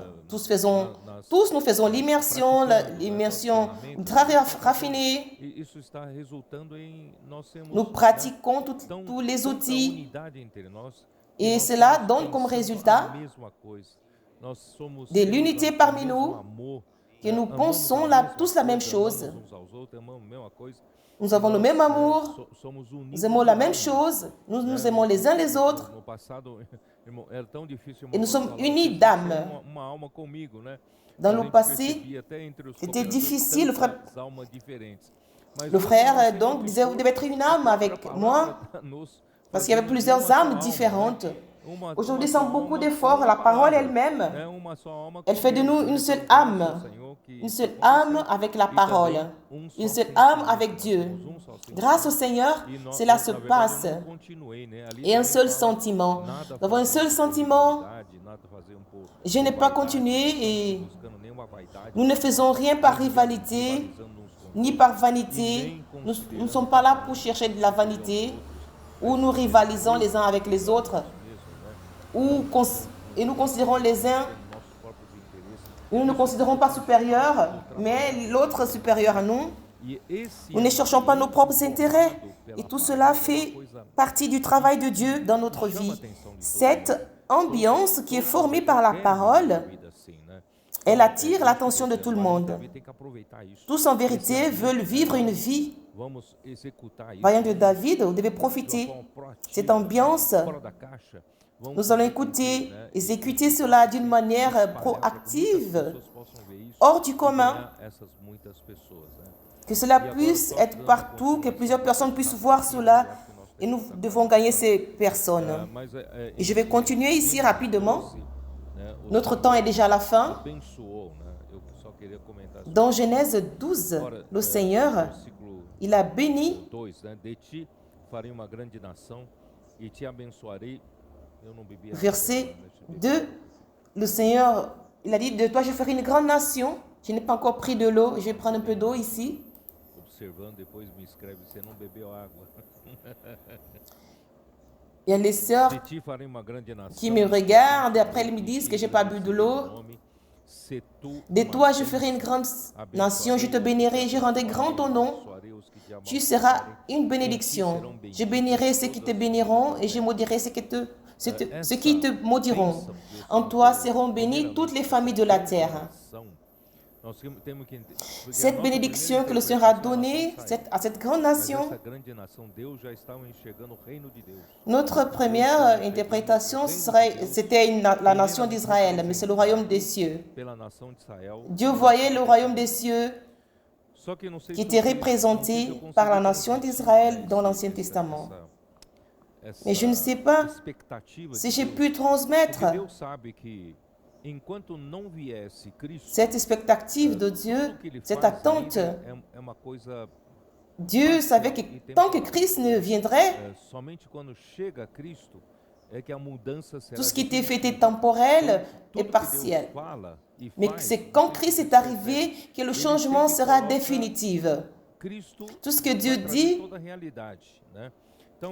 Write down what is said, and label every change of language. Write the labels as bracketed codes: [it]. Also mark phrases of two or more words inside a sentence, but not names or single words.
[fr] Tous nous faisons l'immersion très raffinée. Nous pratiquons tous les outils. Et cela donne comme résultat de l'unité parmi nous que nous pensons tous la même chose. [pt] amamos uns aos outros, amamos a mesma coisa. [fr] Nous avons le même amour, [pt] Somos unidos. [fr] nous aimons la même chose, nous nous aimons les uns les autres [pt] No passado, irmão, era tão difícil, irmão, [fr] et nous sommes [pt] falar, [fr] unis [pt] "Vocês [fr] d'âme. [pt] têm uma alma comigo", né? [fr] Dans [pt] A [fr] le [pt] gente [fr] passé, [pt] percebia até entre os [fr] c'était [pt] cooperadores [fr] difficile, [pt] tantas almas diferentes. Mas [fr] le [pt] hoje [fr] frère [pt] nós temos [fr] donc disait, vous devez être une âme avec [pt] outra [fr] moi, [pt] palavra nos [fr] parce qu'il y avait [pt] fazendo [fr] plusieurs [pt] uma só [fr] âmes [pt] alma, [fr] différentes. [pt] né? Uma [fr] Aujourd'hui, [pt] só [fr] sans beaucoup [pt] alma, [fr] d'efforts, [pt] uma [fr] la parole [pt] palavra, [fr] elle-même, [pt] né? Uma só alma [fr] elle [pt] com [fr] fait de [pt] Deus, [fr] nous [pt] né? [fr] une seule [pt] Então, [fr] âme, [pt] graças ao Senhor que [fr] une [pt] isso [fr] seule [pt] aconteceu. [fr] âme avec la [pt] E também [fr] parole, [pt] só [fr] une seule [pt] sentimento, [fr] âme avec [pt] nós [fr] Dieu. [pt] temos só sentimento. [fr] Grâce au Seigneur, [pt] E nós, [fr] cela [pt] na [fr] se [pt] verdade, [fr] passe. [pt] eu não continuei, né? Ali [fr] Et un [pt] também [fr] seul [pt] fala, [fr] sentiment. [pt] nada [fr] Nous avons un [pt] fazer [fr] seul [pt] por [fr] sentiment. [pt] vaidade, nada fazer por [fr] Je n'ai pas [pt] vaidade, [fr] continué [pt] não [fr] et [pt] estamos buscando nenhuma vaidade, [fr] nous ne faisons rien par rivalité [pt] rivalizando uns com [fr] ni [pt] os [fr] par vanité. Nous ne sommes pas là pour chercher de la vanité où nous rivalisons les uns avec les autres [pt] mesmos, né? [fr] et nous considérons les uns, [pt] Nossos próprios interesses. [fr] nous ne nous considérons pas supérieurs, mais l'autre supérieur à nous. [pt] E esse [fr] Nous ne cherchons pas nos propres intérêts. Et tout cela fait partie du travail de Dieu dans notre vie. Cette ambiance qui est formée par la parole, [pt] vida assim, né? [fr] elle attire l'attention de tout le monde. [pt] Davi tem que aproveitar isso. [fr] Tous en vérité veulent vivre une vie. [pt] Vamos executar isso [fr] Voyant de David, vous devez [pt] de uma [fr] profiter. [pt] forma proativa, [fr] Cette ambiance, [pt] fora da caixa. Vamos [fr] nous allons écouter, exécuter cela d'une manière proactive, hors du commun, [pt] essas muitas pessoas, né? [fr] que cela puisse être partout, que plusieurs personnes puissent voir cela, et nous devons gagner ces personnes. [pt] Mas [fr] Et je vais continuer ici rapidement. [pt] né, o [fr] Notre temps est déjà à la fin. [pt] abençoou, né? Eu só queria comentar assim. [fr] Dans Genèse 12, le Seigneur, [pt] Versículo [fr] il a béni, [pt] 2, né? De ti farei uma grande nação e te abençoarei. Eu não bebi água, [fr] verset [pt] né? Deixa eu beber. [fr] 2, le Seigneur, il a dit, de toi je ferai une grande nation. Je n'ai pas encore pris de l'eau, je vais prendre un peu d'eau ici. [pt] Observando, depois me escreve, você não bebeu água. [fr] Il y a les sœurs [pt] De ti farei uma grande nação. [fr] qui me regardent et après ils me disent que je n'ai pas bu de l'eau. [pt] Nome, se tu [fr] De [pt] uma [fr] toi je ferai une grande nation, je te bénirai, je rendrai grand ton nom. [pt] abençoarei os que te [fr] Tu seras [pt] amaldiçoarem. [fr] une bénédiction. Je bénirai ceux qui te béniront et je maudirai ceux qui te maudiront. En toi seront bénies toutes les familles de la terre. [pt] Nós temos que porque a [fr] Cette [pt] nossa [fr] bénédiction [pt] primeira [fr] que le Seigneur a [pt] interpretação [fr] donnée [pt] ela sai. [fr] à cette grande [pt] Mas [fr] nation, [pt] essa grande nação, Deus já estava enxergando o reino de Deus. [fr] notre première interprétation c'était la nation d'Israël, mais c'est le royaume des cieux. [pt] Pela nação de Israel. [fr] Dieu voyait le royaume des cieux [pt] Só que não sei [fr] qui [pt] se [fr] était [pt] vocês- [fr] représenté [pt] não sei se eu [fr] par la [pt] consegui [fr] nation [pt] transmitir [fr] d'Israël dans [pt] essa- [fr] l'Ancien Testament. [pt] essa [fr] Mais je ne sais pas [pt] expectativa [fr] si [pt] de [fr] j'ai [pt] Deus. [fr] pu transmettre [pt] Porque Deus sabe que enquanto não viesse Cristo, [fr] cette expectative de Dieu, [pt] tudo que ele [fr] cette [pt] faz [fr] attente. [pt] ainda é uma coisa [fr] Dieu savait que tant que Christ ne viendrait, [pt] somente quando chega Cristo é que a mudança será [fr] tout ce qui était fait [pt] definitiva. [fr] était temporel [pt] Tudo [fr] et [pt] que [fr] partiel. [pt] Deus fala e [fr] Mais [pt] faz, [fr] c'est quand Christ est arrivé que le changement sera définitif. [pt] Cristo [fr] Tout ce que Dieu [pt] vai trazer [fr] dit, [pt] toda a realidade, né? Então,